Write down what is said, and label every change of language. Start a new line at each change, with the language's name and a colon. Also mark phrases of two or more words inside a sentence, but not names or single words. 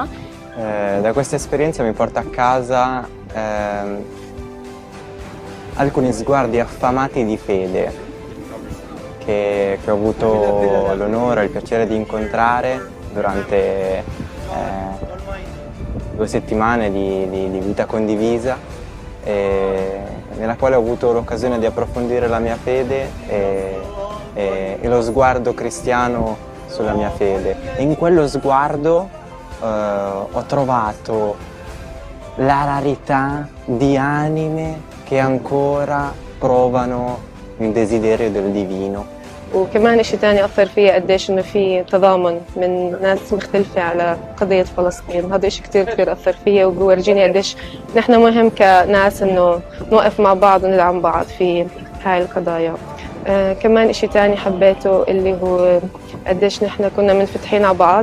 Italian: Da questa esperienza mi porto a casa alcuni sguardi affamati di fede che ho avuto l'onore e il piacere di incontrare durante 2 settimane di vita condivisa, nella quale ho avuto l'occasione di approfondire la mia fede e lo sguardo cristiano sulla mia fede. E in quello sguardo ho trovato la rarità di anime che ancora provano il desiderio del divino.
Arabic: وكمان إشي تاني أثر فيا قديش إنه في تضامن من ناس مختلفة على قضية فلسطين. هذا إشي كتير كتير أثر فيا وبورجيني قديش نحن مهم كناس إنه نوقف مع بعض وندعم بعض في هاي القضايا. كمان إشي تاني حبيته اللي هو قديش نحن كنا منفتحين على بعض.